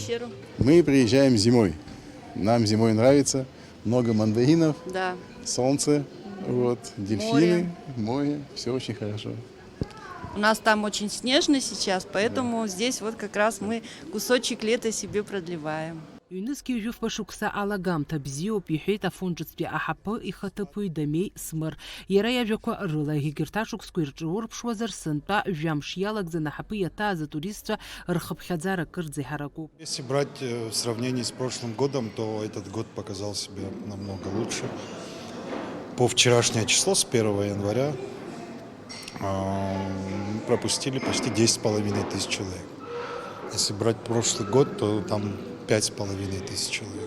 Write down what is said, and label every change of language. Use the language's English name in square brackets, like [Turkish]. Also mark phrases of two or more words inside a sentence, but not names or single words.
[Russian] Мы приезжаем зимой, нам зимой нравится, много мандаринов, Да. солнце, дельфины, море, все очень хорошо. У нас там очень снежно сейчас, поэтому здесь вот как раз мы кусочек лета себе продлеваем. [Abkhazian] Ҩнызқьи жәыфба шықәса алагамҭа бзиоуп иҳәеит Афон ҿыцтәи аҳаԥы ихаҭыԥуаҩ Дамеи Смыр. Иара иажәақәа рыла егьырҭ ашықәсқәа ирҿаурԥшуазар сынтәа жәамш иалагӡан аҳаԥы иаҭааз атуристцәа рхыԥхьаӡара кырӡа иҳаракуп. [Russian] Если брать в сравнении с прошлым годом, то этот год показал себя намного лучше. По вчерашнее число, с 1 января, пропустили почти 10,5 тысяч человек. Если брать прошлый год, то там 5,5 тысяч человек.